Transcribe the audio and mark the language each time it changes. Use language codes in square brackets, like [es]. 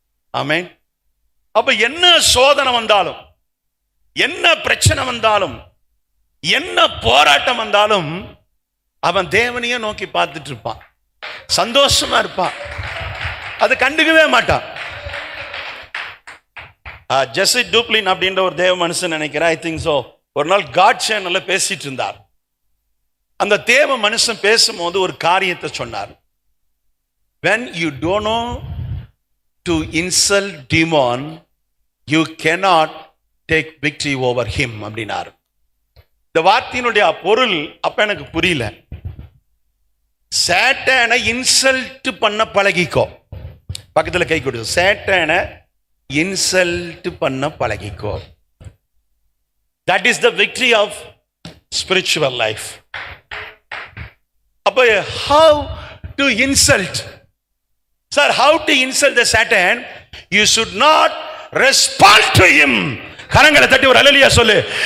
[ta] ஆமென். அப்ப என்ன சோதனை வந்தாலும், என்ன பிரச்சனை வந்தாலும், என்ன போராட்டம் வந்தாலும் அவன் தேவனையே நோக்கி பார்த்துட்டு இருப்பான், சந்தோஷமா இருப்பான், அது கண்டுக்கவே மாட்டான். ஜெஸ்ஸி டூப்ளின் அப்படின்ற ஒரு தேவ மனுஷன் நினைக்கிறேன், ஐ திங்க் சோ, ஒரு நாள் காட் சேனல்ல பேசிட்டு இருந்தார். அந்த தேவ மனுஷன் பேசும்போது ஒரு காரியத்தை சொன்னார். [en] when you don't know to insult demon, you cannot take victory over him [ta] அப்படினார். இந்த வார்த்தையினுடைய பொருள் அப்ப எனக்கு புரியல. சேட்டனை இன்சல்ட் பண்ண பழகிக்கோ. பக்கத்துல கை கொடு, சேட்டனை இன்சல்ட் பண்ண பழகிக்கோ. [en] That is the victory of spiritual life. அப்ப how to insult? Sir, how to insult the Satan? You should not respond to him. [ta] கரங்களை தட்டி ஒரு அல்லேலூயா சொல்லு.